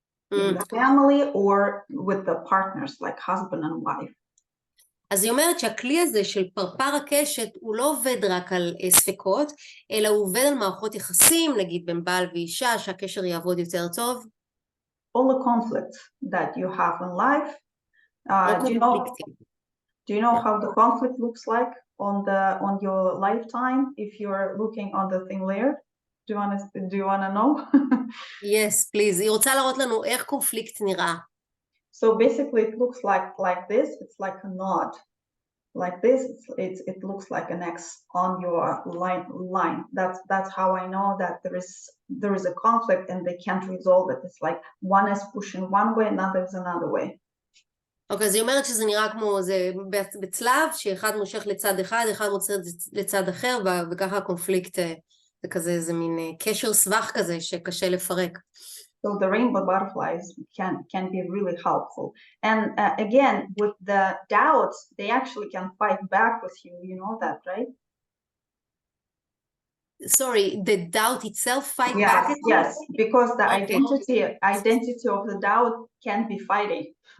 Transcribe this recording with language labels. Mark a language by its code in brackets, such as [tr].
[en] In the family or with the partners like husband and wife. [he] אז היא אומרת שהכלי הזה של פרפר הקשת הוא לא עובד רק על ספקות, אלא הוא עובד על מערכות יחסים, נגיד בין בעל ואישה, שהקשר יעבוד יותר טוב. [en] All the conflicts that you have in life. Do you know how the conflict looks like on your lifetime if you're looking on the thing layer? Do you want to know? Yes, please. [he] היא רוצה להראות לנו איך קונפליקט נראה. [en] So basically it looks like this. It's like a knot. Like this, it looks like an X on your line. That's how I know that there is a conflict and they can't resolve it. It's like one is pushing one way, another is another way. [he] אוקיי, אז היא אומרת שזה נראה כמו זה בצלב, שאחד מושך לצד אחד, אחד מוצא לצד אחר, וככה הקונפליקט זה כזה, זה מין קשר סבך כזה שקשה לפרק. [en] So the rainbow butterflies can be really helpful. And again, with the doubts, they actually can fight back with you. You know that, right? Sorry, the doubt itself fight back? Yes, because the identity of the doubt can be fighting.